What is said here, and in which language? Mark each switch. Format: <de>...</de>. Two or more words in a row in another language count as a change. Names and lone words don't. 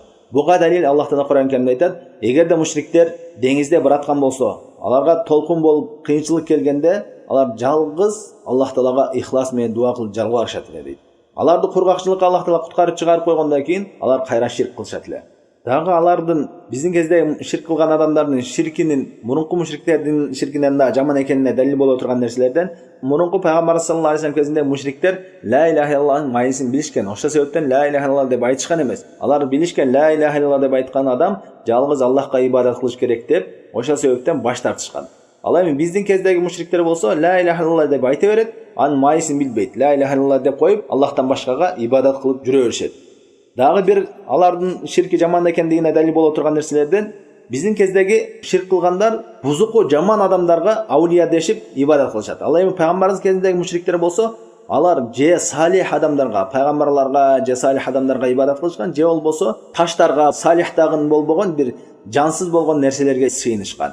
<ky>Буга далил Аллах Таала Кур'ан Каримде айтат: эгерде мушриктер деңизде бараткан болсо, аларга толкун болуп кыйынчылык келгенде, алар жалгыз Аллах Таалага ихлас менен дуа кылып жалбарышат эле дейт. Аларды кургакчылыкка Аллах Таала куткарып чыгарып койгондон кийин алар кайра ширк кылышат эле. Дагы алардын биздин кезде ширк кылган адамдардын ширкинин мурунку мушриктердин ширкинен да жаман экенине далил боло турган нерселерден мурунку пайгамбар</ky> <ar>صلى الله عليه وسلم</ar> <ky>кезинде мушриктер</ky> <ar>لا إله إلا الله</ar> <ky>майысын билишкен. Ошол себептен</ky> <ar>لا إله إلا الله</ar> <ky>деп айтышкан эмес. Алар билишкен</ky> <ar>لا إله إلا الله</ar> <ky>деп айткан адам жалгыз Аллахка ибадат кылыш керек деп, ошол себептен баш тартышкан. Ал эми биздин кездеги мушриктер болсо</ky> <ar>لا إله إلا الله</ar> <ky>деп айта берет, анын майысын билбейт.</ky> <ar>لا إله إلا الله</ar> <ky>деп коюп, Аллахтан башкага ибадат кылып жүрө беришет. Дагы бир алардын ширки жаман экендигине далил боло турган нерселерден биздин кездеги ширк кылгандар бузуку жаман адамдарга аулия дешип ибадат кылышат. Ал эми пайгамбарыбыз кезиндеги мушриктер болсо, алар же салих адамдарга, пайгамбарларга, же салих адамдарга ибадат кылышкан, же болбосо таштарга, салихтагын болбогон бир жансыз болгон нерселерге сыйынышкан.</ky>